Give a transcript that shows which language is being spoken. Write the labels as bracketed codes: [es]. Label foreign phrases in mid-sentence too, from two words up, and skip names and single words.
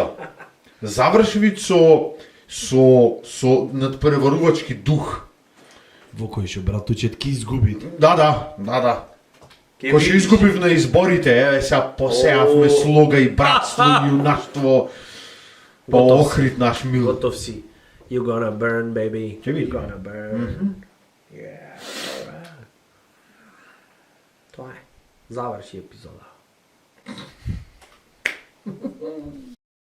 [mk] Завршви со надпреварувачки дух. Во кој шо братучет ке изгуби. Да. Кој што изгубив на изборите, еве сега посеавме слога и братство, јунаштво, по Охрид наш мил. Готов си. [en] You gonna burn, baby. [mk] Ќе види. [en] You gonna burn. Yeah, alright. [mk] Тоа е. Заврши епизода.